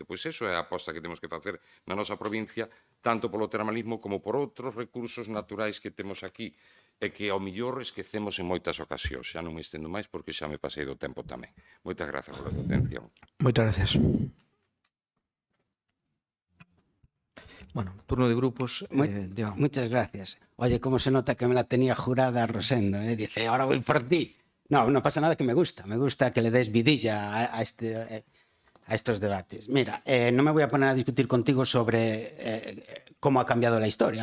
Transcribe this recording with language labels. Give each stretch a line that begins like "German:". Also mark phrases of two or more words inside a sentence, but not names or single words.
Galician: Pois eso é a aposta que temos que facer na nosa provincia, tanto polo termalismo como por outros recursos naturais que temos aquí, e que ao millor esquecemos en moitas ocasións. Xa non me estendo máis porque xa me pasei do tempo tamén. Moitas grazas pola atención. Moitas gracias.
Spanish: Bueno, turno de grupos. Diego. Muchas gracias. Oye, cómo se nota que me la tenía jurada Rosendo. Dice, ahora voy por ti. No, no pasa nada, que me gusta que le des vidilla a estos debates. Mira, no me voy a poner a discutir contigo sobre cómo ha cambiado la historia.